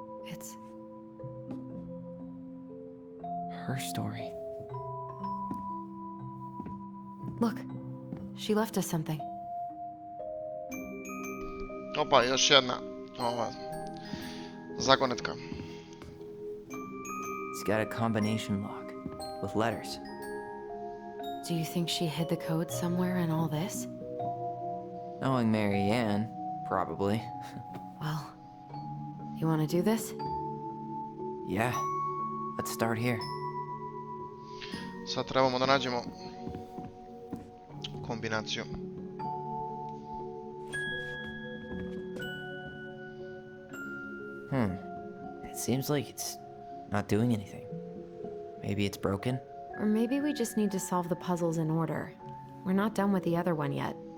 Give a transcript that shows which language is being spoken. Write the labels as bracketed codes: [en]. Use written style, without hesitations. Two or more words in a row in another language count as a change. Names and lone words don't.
[en] It's Her story. look. She left us something. [sr] Opa, još jedna zagonetka. [en] It's got a combination lock with letters. Do you think she hid the code somewhere in all this? Knowing Marianne, probably. Well, you want to do this? Yeah. Let's start here. [sr] Sad trebamo da nađemo kombinaciju. [en] It seems like it's not doing anything. Maybe it's broken? Or maybe we just need to solve the puzzles in order. We're not done with the other one yet.